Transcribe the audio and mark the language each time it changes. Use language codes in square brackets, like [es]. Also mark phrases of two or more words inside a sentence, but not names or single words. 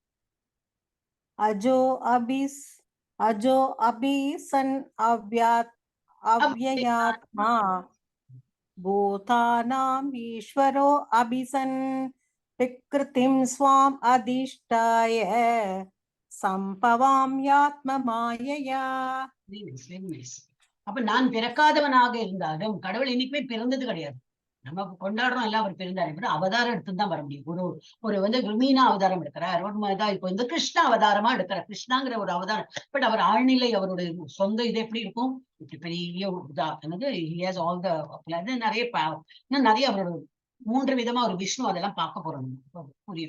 [sa] अजो अभिसन् अव्ययात्मा भूतानाम् ईश्वरो अभिसन् विकृतिं स्वाम् अधिष्ठाय सम्भवाम्यात्म मायया. [ta] அப்ப நான் பிறக்காதவனாக இருந்தாலும் கடவுள் இன்னைக்குமே பிறந்தது கிடையாது. நம்ம கொண்டாடுறோம் எல்லாம் அவர் பிறந்தாரு, அவதாரம் எடுத்துதான் வர முடியும். ஒரு மீனா அவதாரம் எடுக்கிறார், இப்போ இந்த கிருஷ்ணா அவதாரமா எடுக்கிறார். கிருஷ்ணாங்கிற ஒரு அவதாரம். பட் அவர் ஆழ்நிலை, அவருடைய சொந்த இது எப்படி இருக்கும், இப்படி பெரிய நிறைய அவரோட 3 விதமா ஒரு விஷ்ணு, அதெல்லாம் பார்க்க போறோம், புரியும்.